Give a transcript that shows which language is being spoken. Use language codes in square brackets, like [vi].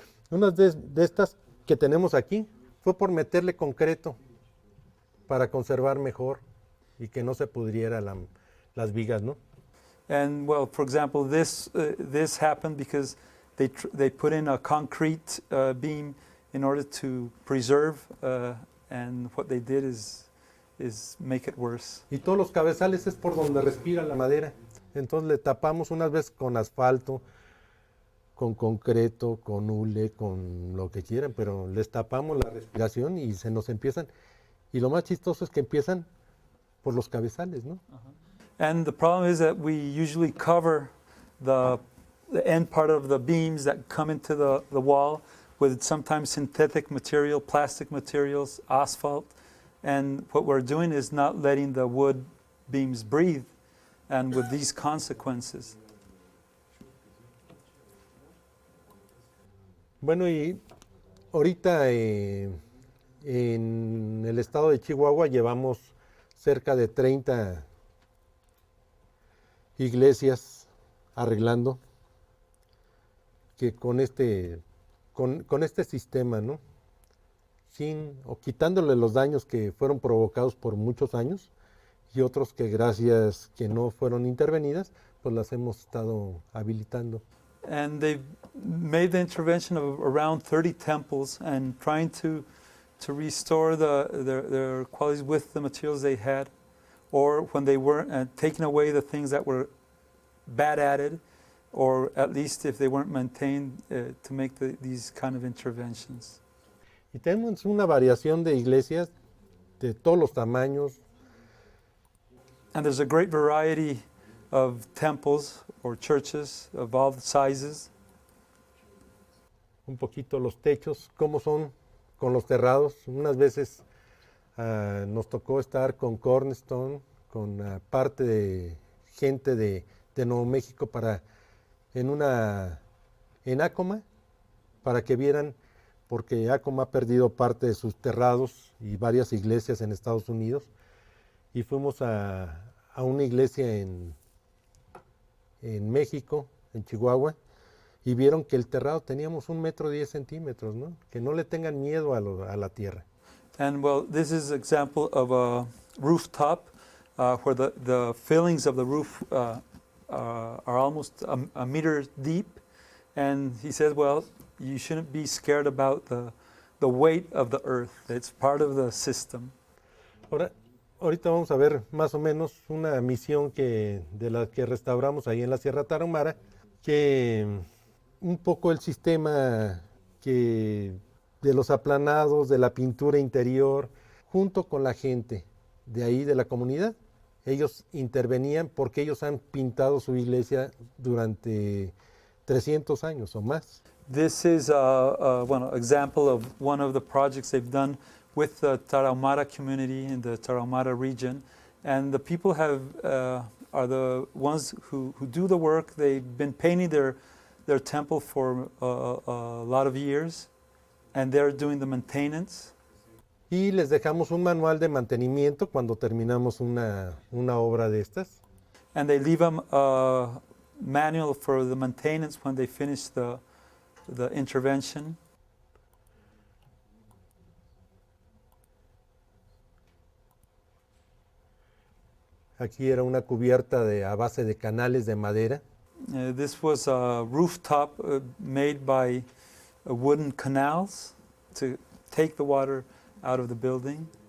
[es] Una de estas que tenemos aquí fue por meterle concreto para conservar mejor y que no se pudriera las vigas, ¿no? [en] And well, for example, this happened because they put in a concrete beam in order to preserve, and what they did is make it worse. [es] Y todos los cabezales es por donde respira la madera. Entonces le tapamos unas veces con asfalto, con concreto, con hule, con lo que quieran, pero les tapamos la respiración y se nos empiezan. Y lo más chistoso es que empiezan por los cabezales, ¿no? [en] And the problem is that we usually cover the end part of the beams that come into the wall with sometimes synthetic material, plastic materials, asphalt. And what we're doing is not letting the wood beams breathe, and with these consequences. [es] Bueno, y ahorita en el estado de Chihuahua llevamos cerca de 30 iglesias arreglando, que con este sistema, ¿no? Quitándole los daños que fueron provocados por muchos años, y otros que gracias que no fueron intervenidas, pues las hemos estado habilitando. [en] and they've made the intervention of around 30 temples and trying to restore their qualities with the materials they had, or when they weren't, taking away the things that were bad added, or at least if they weren't maintained, to make these kind of interventions. [es] Y tenemos una variación de iglesias de todos los tamaños. [en] And there's a great variety of temples or churches of all sizes. [es] Un poquito los techos, cómo son con los terrados. Unas veces nos tocó estar con Cornerstone, con parte de gente de Nuevo México en Acoma, para que vieran, porque Acoma ha perdido parte de sus terrados y varias iglesias en Estados Unidos. Y fuimos a una iglesia en México, en Chihuahua, y vieron que el terrado teníamos 1.10 m, ¿no? Que no le tengan miedo a la tierra. [en] And well, this is an example of a rooftop where the fillings of the roof are almost a meter deep. And he says, well, you shouldn't be scared about the weight of the earth. It's part of the system. [es] Ahorita vamos a ver más o menos una misión de la que restauramos ahí en la Sierra Tarahumara, que un poco el sistema de los aplanados, de la pintura interior, junto con la gente de ahí, de la comunidad. Ellos intervenían porque ellos han pintado su iglesia durante 300 años o más. [en] This is an example of one of the projects they've done with the Tarahumara community in the Tarahumara region. And the people are the ones who do the work. They've been painting their temple for a lot of years, and they're doing the maintenance. [es] Y les dejamos un manual de mantenimiento cuando terminamos una obra de estas. [en] And they leave them a manual for the maintenance when they finish the intervention. [es] Aquí era una cubierta a base de canales de madera. [en] This was a rooftop made by wooden canals to take the water out of the building.